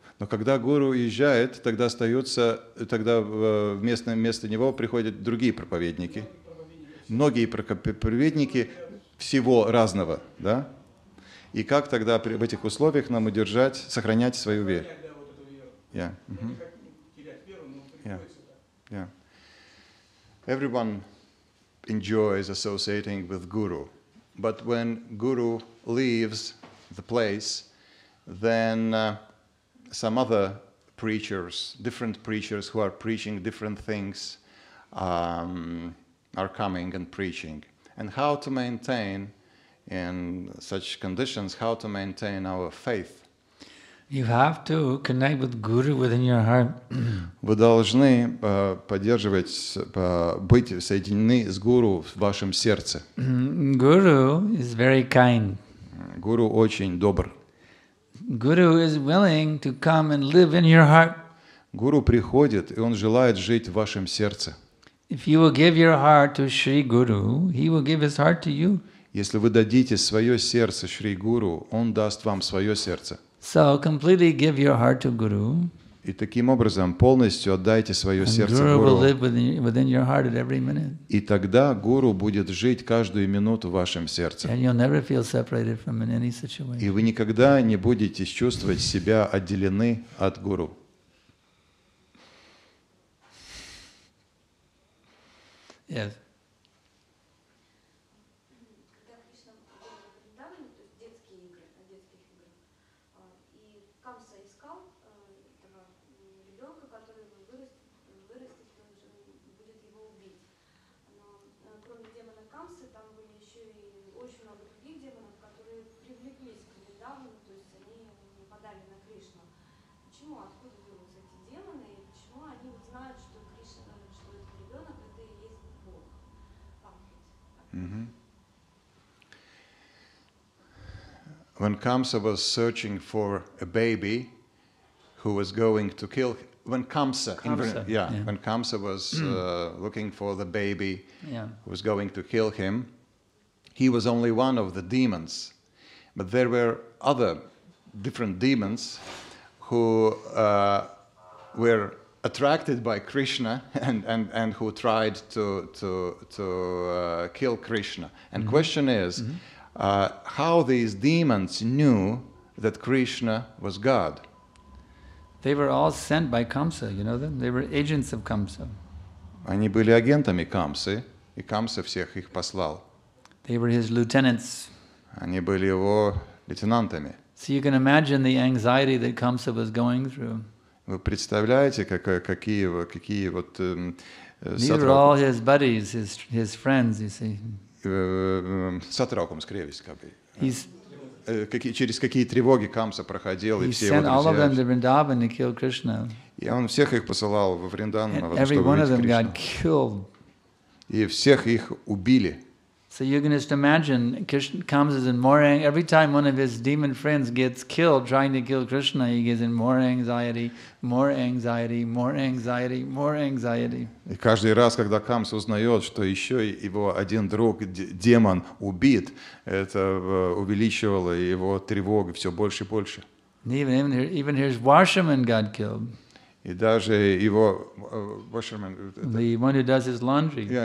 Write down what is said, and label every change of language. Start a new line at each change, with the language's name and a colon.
Russian: Но когда гуру уезжает, тогда вместо него приходят другие проповедники. Многие проповедники всего разного, да? И как тогда в этих условиях нам сохранять свою веру?
English: Yeah. Mm-hmm. Yeah. Everyone enjoys associating with Guru, but when Guru leaves the place, then some other preachers, different preachers who are preaching different things, are coming and preaching. And how to maintain, in such conditions, how to maintain our faith? You have to connect with Guru within your heart.
Russian: Вы должны быть соединены с Гуру в вашем сердце.
English: Guru is very kind.
Russian: Гуру очень добр.
English: Guru is willing to come and live in your heart.
Russian: Гуру приходит, и он желает жить в вашем сердце.
English: If you will give your heart to Shri Guru, he will give his heart to you.
Russian: Если вы дадите свое сердце Шри Гуру, он даст вам свое сердце.
English: So completely give your heart to Guru.
Russian: И таким образом полностью отдайте свое сердце
English: Guru will
Russian: Гуру.
English: live within your heart at every minute.
Russian: И тогда Гуру будет жить каждую минуту в вашем сердце.
English: And you'll never feel separated from in any situation.
Russian: И вы никогда не будете чувствовать себя отделены от Гуру.
English: Yes.
Russian: Когда Кришна был в Вриндаване, то есть детские игры, на детских играх, и Камса искал этого ребенка, который вырастет, он же будет его убить. Но кроме демона Камсы, там были еще и очень много других демонов, которые привлеклись к Вриндавану, то есть они нападали на Кришну. Почему, откуда берутся эти демоны, и почему они знают, что Кришна, что этот ребенок это и есть Бог?
English: When Kamsa was searching for a baby who was going to kill, when Kamsa was looking for the baby who was going to kill him, he was only one of the demons. But there were other different demons who were attracted by Krishna and who tried to kill Krishna. And question is, how these demons knew that Krishna was God? They were all sent by Kamsa, you know them? They were agents of Kamsa.
Russian: Они были агентами Камсы, и Камса всех их послал.
English: They were his lieutenants.
Russian: Они были его лейтенантами.
English: So you can imagine the anxiety that Kamsa was going through.
Russian: Вы представляете, какие вот
English: These were all his buddies, his friends, you see.
Latvian: Satraukums krieviski kā bija.
Russian: Через какие тревоги Камса проходил, и все его друзья. И он всех их посылал во Вриндаvan, чтобы убить Кришну. И всех их убили.
English: So you can just imagine, Krishna comes in more anxiety. Every time one of his demon friends gets killed trying to kill Krishna, he gets in more anxiety, more anxiety, more anxiety, more anxiety.
Russian: И каждый раз, когда Камса узнает, что еще его один друг, демон, убит, это увеличивало его тревогу все больше и больше.
English: Even his washerman got killed.
Russian: И даже его
English: the one who does his laundry.